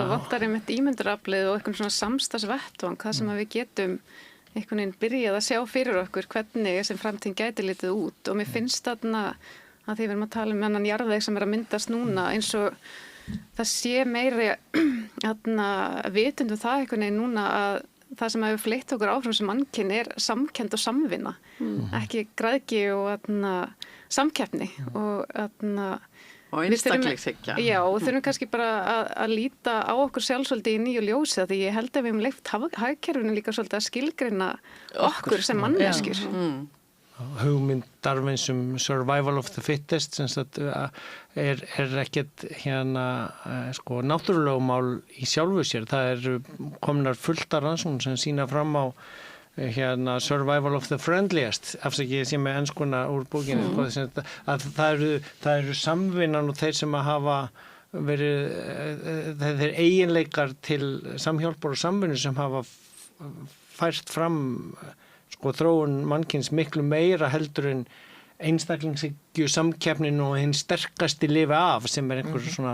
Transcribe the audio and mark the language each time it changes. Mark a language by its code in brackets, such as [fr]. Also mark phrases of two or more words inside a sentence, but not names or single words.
[is] Og vantar einmitt ímynduraflið og eitthvað svona samstagsvettvang, það sem að við getum einhvern veginn byrjað að sjá fyrir okkur hvernig sem framtíðin gæti litið út og mér finnst þarna að því við erum að tala um hennan jarðveg sem er að myndast núna eins og það sé meiri vitund það einhvern veginn núna að það sem hefur fleitt okkur áfram sem mannkyn er samkennd og samvinna, ekki græðgi og samkeppni og Og einstaklingshyggja. Já, og þurfum kannski bara að líta á okkur sjálfsvöldi í nýju ljósi því ég held að við hefum leift hagkerfinu líka svolítið að skilgreina okkur sem manneskjur. hugmynd Darwins [en] survival of the fittest [is] sem sagt er ekkert hérna sko náttúrulögmál í sjálfu sér, það eru komnar fulltar rannsóknir sem sýna fram á hérna [en] survival of the friendliest, [is] afsakið ég sé með enskuna úr bókinni, að það eru samvinnan og þeir sem að hafa verið þeir eiginleikar til samhjálpar og samvinnu sem hafa fært fram sko þróun mannkyns miklu meira heldur en einstaklingshyggju samkeppnin og hinn sterkasti lifi af sem er einhver svona